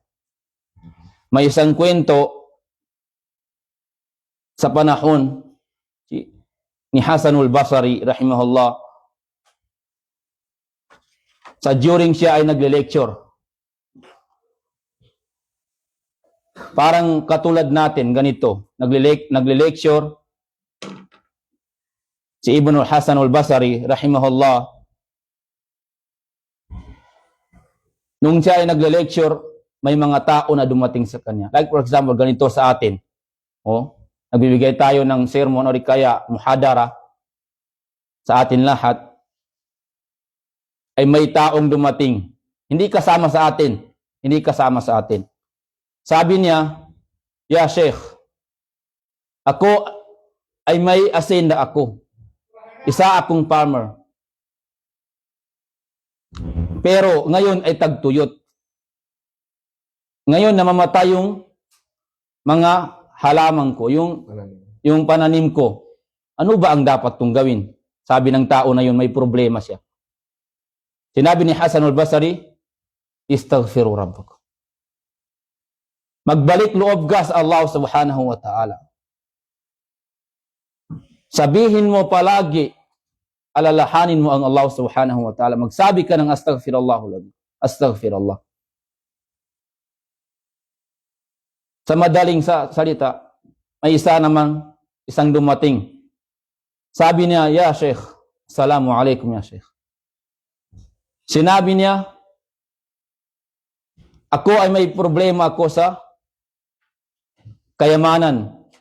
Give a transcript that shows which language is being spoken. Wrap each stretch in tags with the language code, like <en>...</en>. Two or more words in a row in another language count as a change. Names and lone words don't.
<tl>May isang kwento sa panahon ni Hasanul Basri, rahimahullah, sa during siya ay nagle-lecture. Parang katulad natin, ganito, nagle-lecture si Ibn Hasan al-Basri, rahimahullah. Nung siya ay nagle-lecture, may mga tao na dumating sa kanya.</tl> <en>Like for example,</en> <tl>ganito sa atin. Nagbibigay tayo ng sermon o kaya muhadara sa atin lahat. Ay may taong dumating. Hindi kasama sa atin. Sabi niya,</tl> <ar>"يا شيخ,</ar> <tl>ako ay may asinda ako. Isa akong farmer. Pero ngayon ay tagtuyot. Ngayon namamatay yung mga halaman ko, yung pananim ko. Ano ba ang dapat kong gawin?" Sabi ng tao na yun, may problema siya. Sinabi ni Hasan al-Basri,</tl> <ar>"استغفروا ربكم."</ar> <tl>Magbalik loob ka sa Allah</tl> <ar>سبحانه وتعالى.</ar> <tl>Sabihin mo palagi, alalahanin mo ang Allah</tl> <ar>سبحانه وتعالى.</ar> <tl>Magsabi ka ng astaghfirullah. Astaghfirullah. Sa madaling salita, may isang dumating. Sabi niya,</tl> <ar>"يا شيخ السلام عليكم يا شيخ."</ar> <tl>Sinabi niya, "Ako ay may problema ako sa kayamanan.</tl>